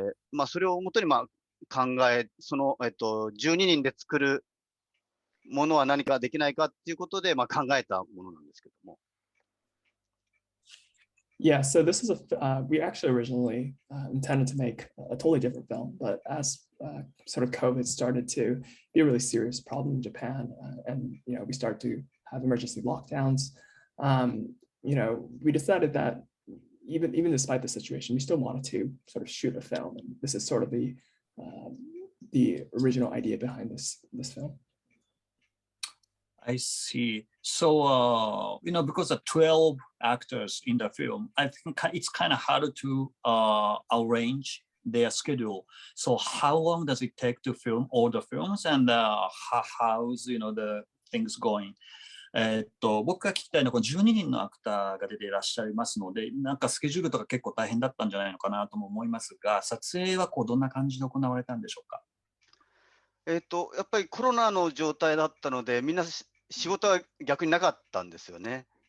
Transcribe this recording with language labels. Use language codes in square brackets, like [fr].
[ja] まあ、それをもとに、まあ、12人で作るものは何かできないかっていうことで、まあ、考えたものなんですけども。 [en] Yeah, so this is we actually originally intended to make a totally different film, but as sort of COVID started to be a really serious problem in Japan, and we started to have emergency lockdowns, we decided that even despite the situation, we still wanted to sort of shoot a film, and this is sort of the original idea behind this film. I see. So, because of 12 actors in the film, I think it's kind of hard to arrange their schedule. So how long does it take to film all the films, and how's, the things going? [ja] 僕が聞きたいのはこの12人のアクターが出ていらっしゃいますので、なんかスケジュールとか結構大変だったんじゃないのかなとも思いますが、撮影はどんな感じで行われたんでしょうか。やっぱりコロナの状態だったので、みんな仕事は逆になかったんですよね。